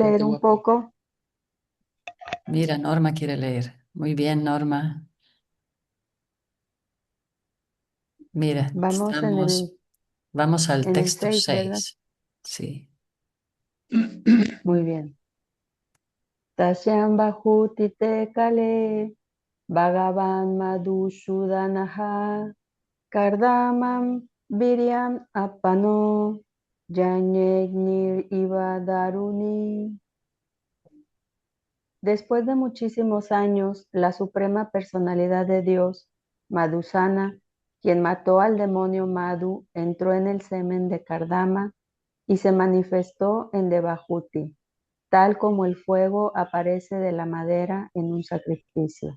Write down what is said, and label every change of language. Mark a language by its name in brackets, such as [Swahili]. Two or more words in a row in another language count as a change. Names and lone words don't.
[Spanish] ponte leer un guapo. poco? Mira, Norma quiere leer. Muy bien, Norma. Mira, Vamos vamos al en el texto 6, ¿verdad? 6. Sí. Muy bien. [Sanskrit] तस्यां बहुति ते काले भगवान् मधुसूदनः कर्दमं वीर्यम् आपनो यन्येग्निर् इव दारुणि. [Spanish] Después de muchísimos años, la Suprema Personalidad de Dios, Madhusana, quien mató al demonio Madhu, entró en el semen de Kardama y se manifestó en Devahuti, tal como el fuego aparece de la madera en un sacrificio.